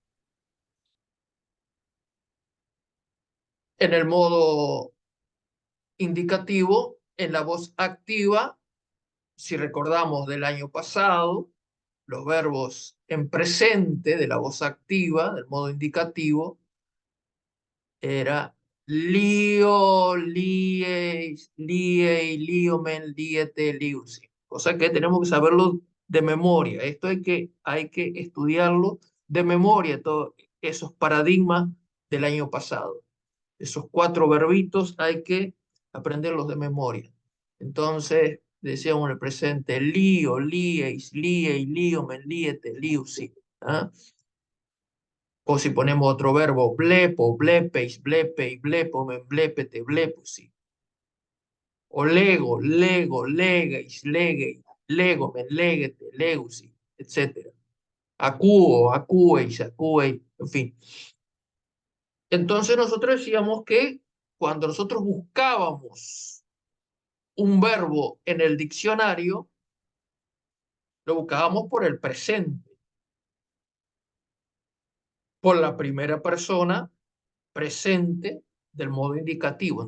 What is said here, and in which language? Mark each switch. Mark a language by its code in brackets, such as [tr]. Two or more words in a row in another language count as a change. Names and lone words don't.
[es] en el modo indicativo, en la voz activa, si recordamos del año pasado, los verbos en presente de la voz activa, del modo indicativo, era lío, [el] λύεις, λύει, λύομεν, λύετε, λύουσι. [es] Cosa que tenemos que saberlo de memoria. Esto hay que estudiarlo de memoria, todos esos paradigmas del año pasado. Esos cuatro verbitos hay que aprenderlos de memoria. Entonces, decíamos en el presente: lío, [el] λύεις, λύει, λύομεν, λύετε, λύουσι. ¿Ah? [es] O si ponemos otro verbo: [el] βλέπω, βλέπεις, βλέπει, βλέπομεν, βλέπετε, βλέπουσι. O λέγω, λέγω, λέγεις, λέγει, λέγομεν, λέγετε, λέγουσι, etc. ἀκούω, ἀκούεις, ἀκούει, [es] en fin. Entonces nosotros decíamos que cuando nosotros buscábamos un verbo en el diccionario, lo buscábamos por el presente, por la primera persona presente del modo indicativo.